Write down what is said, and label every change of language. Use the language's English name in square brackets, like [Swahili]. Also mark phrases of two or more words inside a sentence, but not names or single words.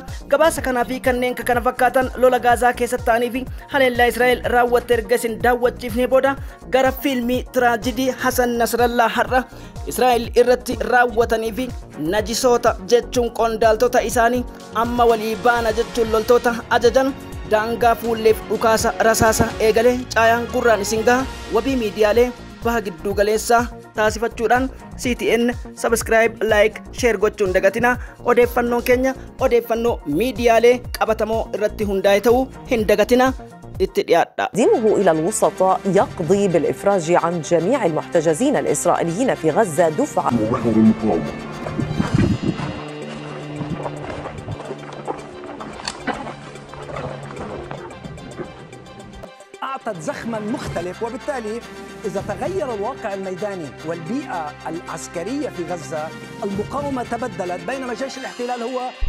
[Oromo] Gabaasa kanaa fi kanneen kana fakkaatan lola Gaazaa keessatti ta'anii fi haleellaa Israa'el raawwatte erga isin daawwachiifnee booda gara fiilmii tiraajidii Hasan Nasrallaa har'a Israa'el irratti raawwatanii fi najisoota jechuun qondaaltota isaanii amma walii baana jechuun loltoota ajajan daangaa fuulleef dhukaasa rasaasa eegalee caayaan gurraan isin gaha. Wabii miidiyaalee baha gidduu galeessaa taasifachuudhaan CTN [English] subscribe like share [Oromo] gochuun dagatina. Odeeffannoon keenya odeeffannoo miidiyaalee qabatamoo irratti hundaa'e ta'uu hin dagatina. [Arabic] تقديمه إلى الوسطاء يقضي بالإفراج عن جميع المحتجزين الإسرائيليين في غزة دفعة. أعطت زخما مختلف، وبالتالي إذا تغير الواقع الميداني والبيئة العسكرية في غزة المقاومة تبدلت، بينما جيش الاحتلال هو